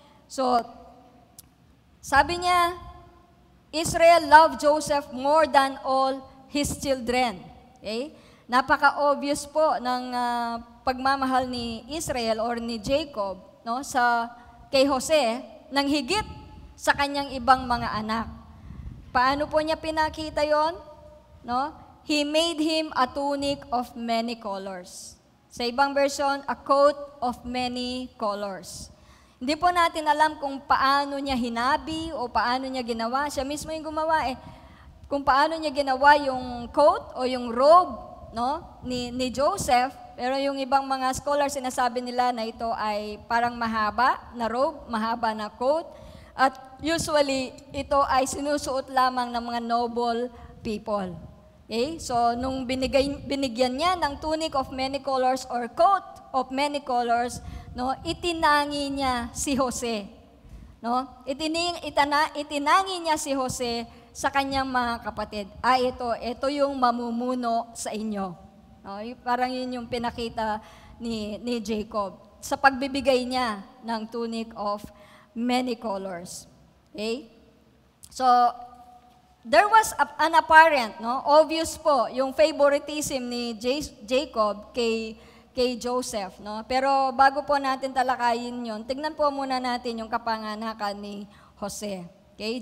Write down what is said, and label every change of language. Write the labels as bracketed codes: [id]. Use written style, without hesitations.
[en] So, [tl] sabi niya, [en] Israel loved Joseph more than all his children. Okay? [tl] Napaka-obvious po ng pagmamahal ni Israel or ni Jacob, no, kay Jose nang higit sa kanyang ibang mga anak. Paano po niya pinakita yon? No? [en] He made him a tunic of many colors. [tl] Sa ibang [en] version, a coat of many colors. [tl] Hindi po natin alam kung paano niya hinabi o paano niya ginawa. Siya mismo yung gumawa kung paano niya ginawa yung coat o yung robe, no, ni Joseph. Pero yung ibang mga scholars, sinasabi nila na ito ay parang mahaba na robe, mahaba na coat. At usually, ito ay sinusuot lamang ng mga noble people. [en] Okay? So, nung binigyan niya ng tunic of many colors or coat of many colors, no, [tl] itinangi niya si Jose. [en] No? [tl] Itinangi niya si Jose sa kanyang mga kapatid. Ito yung mamumuno sa inyo. No? Parang yun yung pinakita ni Jacob sa pagbibigay niya ng [en] tunic of many colors. Okay? So, there was an apparent, no, obvious po, yung favoritism ni Jacob kay Joseph, no? [tl] Pero bago po natin talakayin yun, tignan po muna natin yung kapanganakan ni Jose. Okay?